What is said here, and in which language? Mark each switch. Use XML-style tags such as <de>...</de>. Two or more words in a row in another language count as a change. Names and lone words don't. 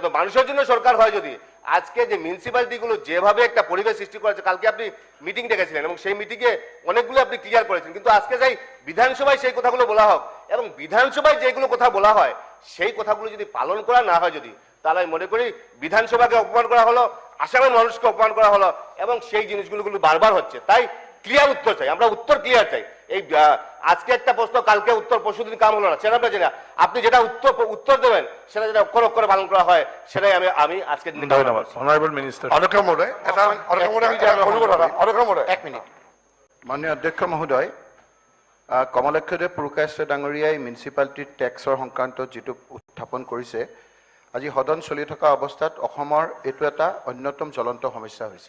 <bn>তো মানুষের জন্য সরকার হয় যদি, আজকে যে মিউনিসিপ্যালিটিগুলো যেভাবে একটা পরিবেশ সৃষ্টি করেছে, কালকে আপনি মিটিং ডেকেছিলেন এবং সেই মিটিংয়ে অনেকগুলো আপনি ক্লিয়ার করেছেন, কিন্তু আজকে যাই বিধানসভায় সেই কথাগুলো বলা হোক, এবং বিধানসভায় যেগুলো কথা বলা হয় সেই কথাগুলো যদি পালন করা না হয় যদি, তাহলে আমি মনে করি বিধানসভাকে অপমান করা হলো, আসামের মানুষকে অপমান করা হলো, এবং সেই জিনিসগুলো বারবার হচ্ছে। তাই ক্লিয়ার উত্তর চাই, আমরা উত্তর ক্লিয়ার চাই। এই আজকে একটা প্রশ্ন, কালকে উত্তর, পরশুদিন কাম হলো না, সেটা আমরা জানি না। আপনি যেটা উত্তর দেবেন সেটা যেটা অক্ষর অক্ষরে পালন করা হয়, সেটাই আমি আজকে ধন্যবাদ।</bn> <en>Honourable Minister.</en> <bn>অধ্যক্ষ মহোদয়, এক মিনিট।</bn> <as>মাননীয় অধ্যক্ষ মহোদয়, কমলক্ষদেৱ পুৰকায়স্থ ডাঙৰীয়াই মিউনিচিপালিটিৰ টেক্সৰ সংক্ৰান্তত যিটো উত্থাপন কৰিছে, আজি সদন চলি থকা অৱস্থাত অসমৰ এইটো এটা অন্যতম জ্বলন্ত সমস্যা হৈছে।</as>